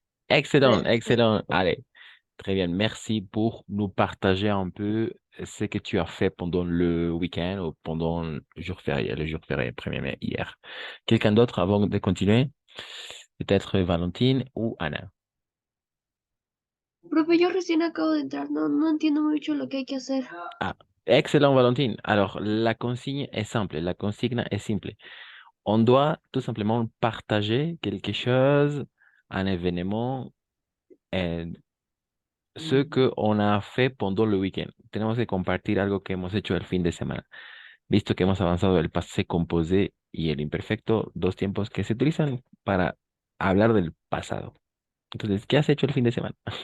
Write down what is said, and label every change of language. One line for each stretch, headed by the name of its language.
French: Excellent, excellent. Allez, très bien. Merci pour nous partager un peu ce que tu as fait pendant le week-end ou pendant le jour férié 1er mai hier. Quelqu'un d'autre avant de continuer? Peut-être Valentine ou Anna.
Spanish: Profe, yo recién acabo de entrar, no entiendo mucho lo que hay que hacer.
French: Ah, excellent, Valentine. Alors, la consigne est simple. La consigne est simple. On doit tout simplement partager quelque chose, un événement, et ce qu'on a fait pendant le week-end.
Spanish: Tenemos que compartir algo que hemos hecho el fin de semana. Visto que hemos avanzado del pasé composé y el imperfecto, dos tiempos que se utilizan para hablar del pasado. Entonces, ¿qué has hecho el fin de semana?